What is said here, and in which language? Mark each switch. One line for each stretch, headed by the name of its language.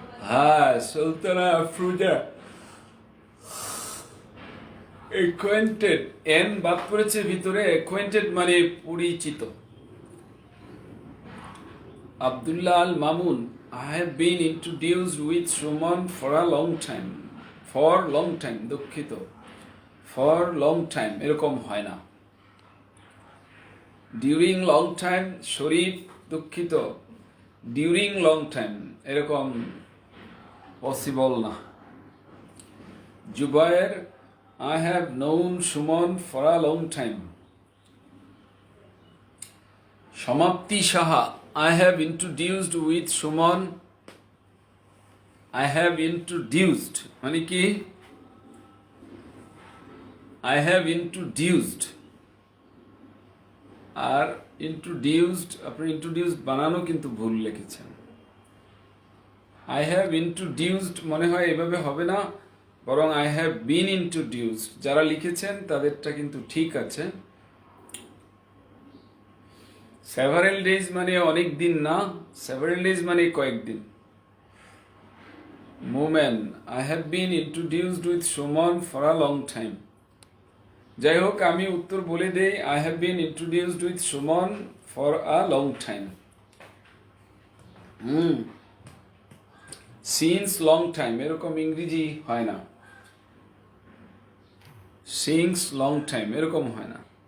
Bangla: হ্যাঁ, Sultana Afroza acquainted, N বাদ পড়েছে ভিতরে, অ্যাকোয়েন্টেড মানে পরিচিত।
English: Abdullah Al Mamun, I have been introduced with Suman for a long time. For long time,
Bangla: দুঃখিত।
English: For long time
Bangla: এরকম হয় না।
English: During long time, Sharif
Bangla: দুঃখিত।
English: During long time
Bangla: এরকম পসিবল না।
English: Zubair, I have known Suman for a long time. Samapti Saha, I have introduced with Suman. I have introduced
Bangla: মানে কি?
English: I have introduced
Bangla: আর introduced, আপনি introduced বানানো কিন্তু ভুল লিখেছেন।
English: I have introduced
Bangla: মনে হয় এভাবে হবে না, বরং
English: I have been introduced।
Bangla: যারা লিখেছেন তাদেরটা কিন্তু ঠিক আছে।
English: several days
Bangla: মানে অনেক দিন না, several days মানে কয়েকদিন।
English: Momen, I have been introduced with Suman for a long time.
Bangla: যাই হোক, আমি উত্তর বলে দেই,
English: I have been introduced with Suman for a long time. Since long time
Bangla: এরকম ইংরেজি হয় না।
English: Since long time
Bangla: এরকম হয় না।